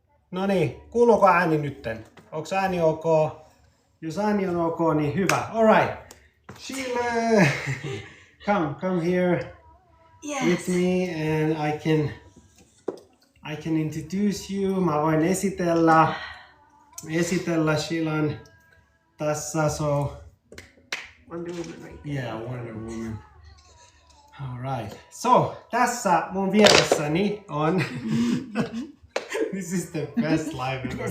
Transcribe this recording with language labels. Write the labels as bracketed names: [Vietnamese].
[Finnish] No niin, kuuluuko ääni nytten? Onko ääni ok? Jos ääni on ok, niin hyvä. Alright. [English] Sheila, come here with me and I can introduce you. [Finnish] Mä voin esitellä Sheilan tässä, so [English] Wonder Woman right there. yeah, Wonder Woman. Alright. So, [Finnish] tässä mun vieressäni on [English] This is the best live ever.